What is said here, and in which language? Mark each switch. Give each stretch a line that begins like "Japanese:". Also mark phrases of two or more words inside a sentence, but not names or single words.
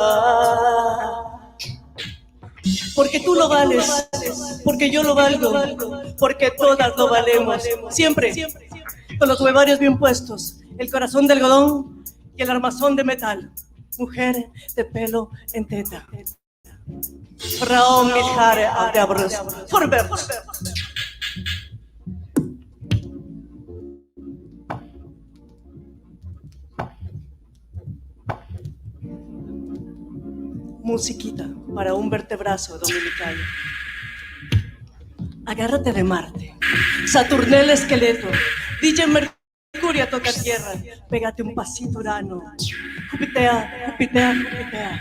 Spanish: Porque tú lo vales, porque yo lo valgo, porque todas lo valemos, siempre, con los huevarios bien puestos, el corazón de algodón y el armazón de metal. Mujer de pelo en teta.
German: Frau mit Haare auf der Brust. Vorwärts.
Spanish: Musiquita para un vertebrazo dominical. Agárrate de Marte, Saturnel esqueleto, DJ Mercurio toca tierra, pégate un pasito Urano, Jupitea, Jupitea, Jupitea.